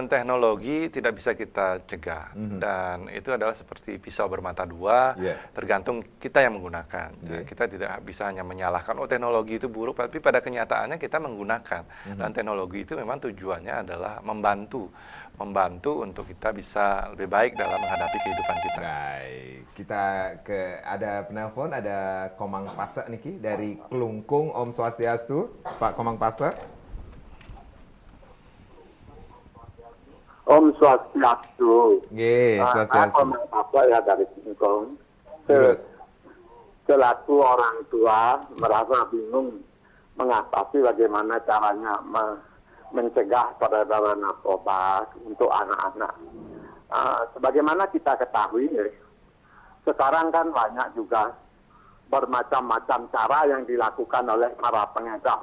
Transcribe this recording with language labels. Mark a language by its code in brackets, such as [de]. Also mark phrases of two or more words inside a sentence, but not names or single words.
[id] teknologi tidak bisa kita cegah, dan itu adalah seperti pisau bermata dua, tergantung kita yang menggunakan. Kita tidak bisa hanya menyalahkan, oh teknologi itu buruk, tapi pada kenyataannya kita menggunakan. Dan teknologi itu memang tujuannya adalah membantu untuk kita bisa lebih baik dalam menghadapi kehidupan kita. Baik, kita ada penelpon, ada Komang Pase niki dari Klungkung. [ban] Om Swastiastu, Pak Komang Pase. Om Swastiastu. Nggih, Swastiastu. [id] Komang Pase ya dari Klungkung. Terus Selaku orang tua merasa bingung mengatasi bagaimana caranya mencegah peredaran narkoba untuk anak-anak. Sebagaimana kita ketahui, sekarang kan banyak juga bermacam-macam cara yang dilakukan oleh para pengedar.